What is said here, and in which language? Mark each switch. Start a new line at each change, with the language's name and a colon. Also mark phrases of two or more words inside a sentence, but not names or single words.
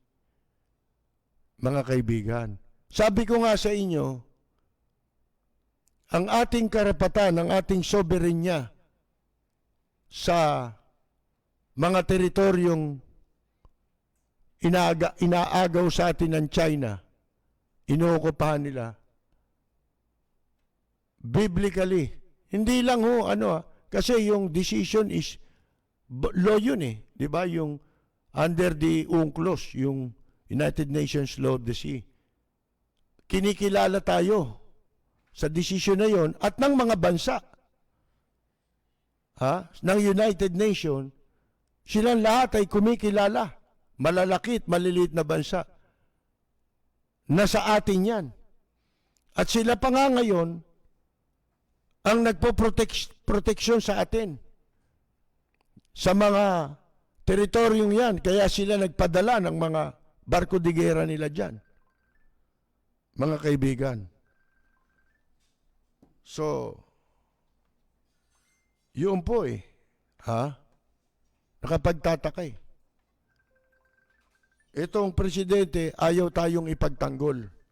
Filipino: Mga kaibigan, sabi ko nga sa inyo, ang ating karapatan, ang ating soberenya sa mga teritoryong inaagaw sa atin ng China, inookupahan nila, biblically, hindi lang kasi yung
English: decision is law
Filipino: yun di ba?
English: Yung under the UNCLOS, yung United Nations Law of the Sea.
Filipino: Kinikilala tayo sa desisyon na yon at ng mga bansa ng United Nations, silang lahat ay kumikilala, malalaki at maliliit na bansa, na sa atin yan. At sila pa nga ngayon ang nagpo-proteksyon sa atin sa mga teritoryong yan. Kaya sila nagpadala ng mga
Spanish: barko de guerra
Filipino: nila dyan. Mga kaibigan. So, yun po nakapagtataka Itong presidente, ayaw tayong ipagtanggol.